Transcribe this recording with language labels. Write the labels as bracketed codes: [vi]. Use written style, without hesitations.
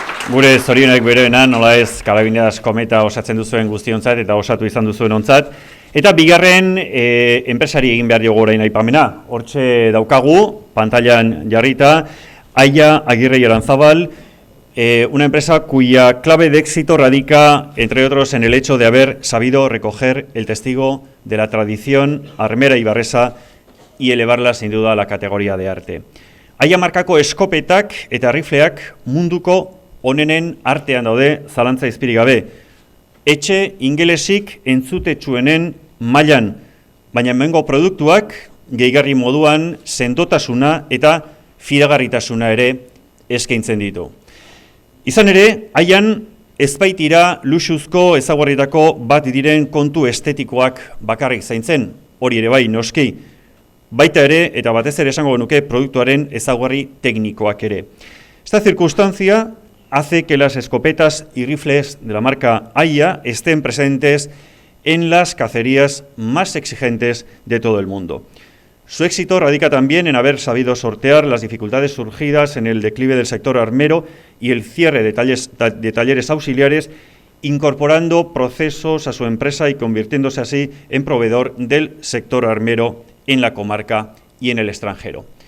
[eu] Gure zorionek beroenan, nola ez, Karabinas Kometa osatzen duzuen guztiontzat eta osatu izan duzuen ontzat. Eta bigarren enpresari egin behar diogu orain aipamena. Hortxe daukagu, pantailan jarrita, [es] Aia Aguirre y Aranzábal, una empresa cuya clave de éxito radica, entre otros, en el hecho de haber sabido recoger el testigo de la tradición armera ibarresa y elevarla, sin duda, a la categoría de arte. [eu] Aia markako eskopetak eta rifleak munduko onenen artean daude, zalantza izpirik gabe. Etxe ingelesik entzutetsuenen mailan, baina hemengo produktuak gehigarri moduan sendotasuna eta fidagarritasuna ere eskaintzen ditu. Izan ere, Aian ez baitira luxuzko ezaugarrietako bat diren kontu estetikoak bakarrik zaintzen, hori ere bai noski, baita ere eta batez ere esango genuke produktuaren ezaugarri teknikoak ere. [es] Esta circunstancia hace que las escopetas y rifles de la marca Aia estén presentes en las cacerías más exigentes de todo el mundo. Su éxito radica también en haber sabido sortear las dificultades surgidas en el declive del sector armero y el cierre de talleres auxiliares, incorporando procesos a su empresa y convirtiéndose así en proveedor del sector armero en la comarca y en el extranjero.